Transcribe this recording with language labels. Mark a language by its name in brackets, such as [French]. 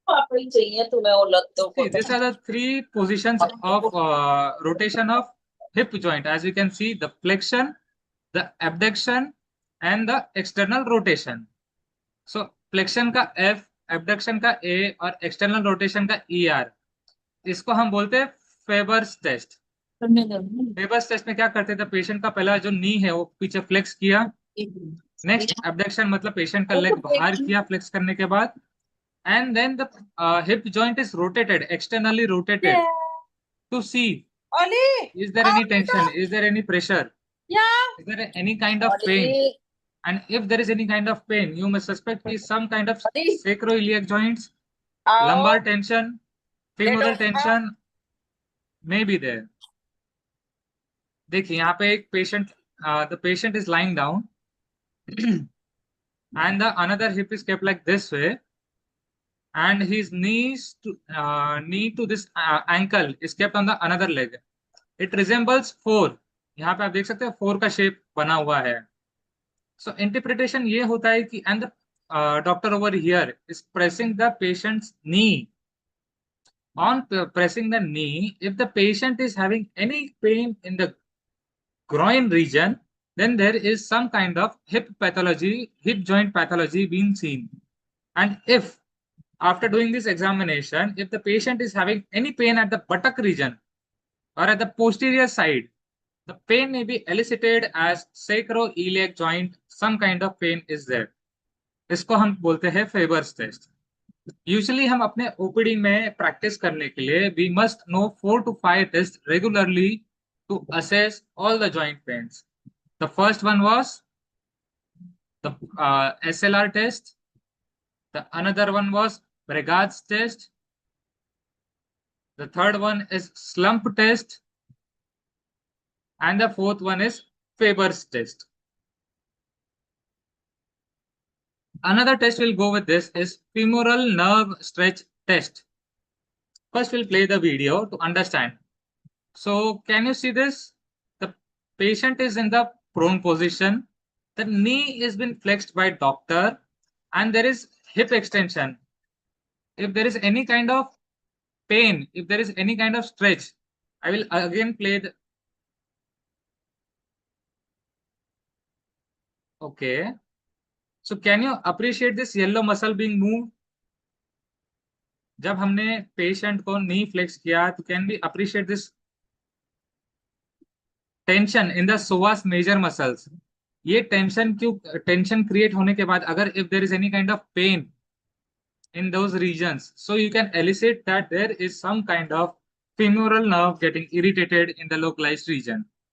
[English] See, these are the three positions of rotation of hip joint. As you can see, the flexion, the abduction, and the external rotation. [Hindi] So, flexion का F, abduction का A और external rotation का ER. इसको हम बोलते हैं Faber's test. Faber's test में क्या करते थे? पेशेंट का पहला जो नी है वो पीछे फ्लेक्स किया. नेक्स्ट abduction मतलब पेशेंट का लेग बाहर किया फ्लेक्स करने के बाद. [English] And then the hip joint is rotated, externally rotated, to see is there any tension, is there any pressure, is there any kind of pain, And if there is any kind of pain, you must suspect is some kind of sacroiliac joints, lumbar tension, femoral tension may be there. [Hindi] देखिए यहाँ पे एक patient, [English] the patient is lying down and the another hip is kept like this way, and his knee to this ankle is kept on the another leg. It resembles four. [Hindi] यहाँ पे आप देख सकते हैं फोर का shape बना हुआ है. [English] So interpretation [Hindi] ये होता है कि [English] and the doctor over here is pressing the patient's knee. On pressing the knee, if the patient is having any pain in the groin region, then there is some kind of hip pathology, hip joint pathology being seen. And if after doing this examination, if the patient is having any pain at the buttock region or at the posterior side, the pain may be elicited as sacroiliac joint, some kind of pain is there. [Hindi] इसको हम बोलते हैं फेबर्स test. Usually हम अपने OPD में practice करने के लिए [English] We must know 4 to 5 test regularly to assess all the joint pains. The first one was the SLR test. The another one was Bragard's test. The third one is slump test. And the fourth one is Faber's test. Another test we'll go with this is femoral nerve stretch test. First, we'll play the video to understand. So, can you see this? The patient is in the prone position. The knee is been flexed by doctor, and there is hip extension. If there is any kind of pain, if there is any kind of stretch, I will again play the. Okay. So can you appreciate this yellow muscle being moved? [Hindi] जब हमने patient को नी flex किया तो [English] Can be appreciate this tension in the psoas major muscles. [Hindi] ये tension create होने के बाद अगर [English] If there is any kind of pain in those regions, so you can elicit that there is some kind of femoral nerve getting irritated in the localized region.